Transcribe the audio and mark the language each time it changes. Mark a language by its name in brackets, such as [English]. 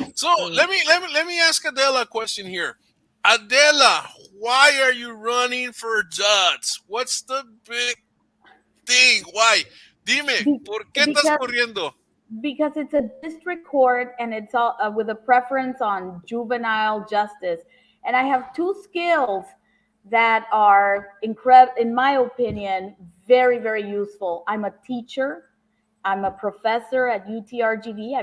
[English] So let me ask Adela a question here. Adela, why are you running for judge? What's the big thing? Why? [Spanish] Dime, ¿por qué estás corriendo? [English] Because it's a district court and it's all with a preference on juvenile justice, and I have two skills that are incredible, in my opinion, very, very useful. I'm a teacher. I'm a professor at UTRGV.